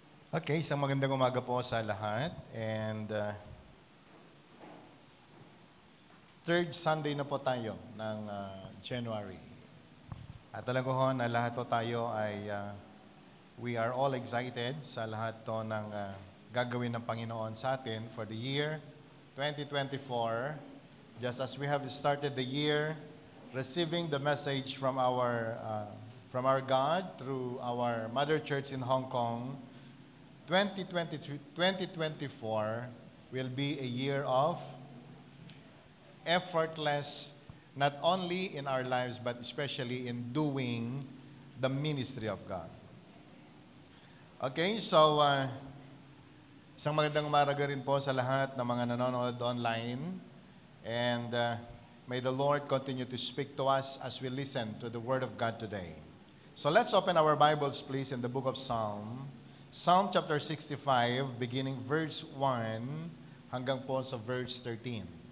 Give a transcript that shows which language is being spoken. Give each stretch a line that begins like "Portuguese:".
Filipino: Okay, isang magandang umaga po sa lahat.
English: And third Sunday
Filipino: na po tayo ng January. At alam ko ho na lahat po tayo ay
English: we are all excited
Filipino: sa lahat to ng gagawin ng Panginoon sa atin
English: for the year 2024. Just as we have started the year receiving the message from our God through our mother church in Hong Kong, 2024 will be a year of effortless, not only in our lives, but especially in doing the ministry of God.
Filipino: Okay, so isang magandang umaga rin po sa lahat ng mga nanonood online.
English: And may the Lord continue to speak to us as we listen to the Word of God today. So let's open our Bibles, please, in the book of Psalm. Psalm chapter 65, beginning verse 1
Filipino: hanggang po sa
English: verse 13.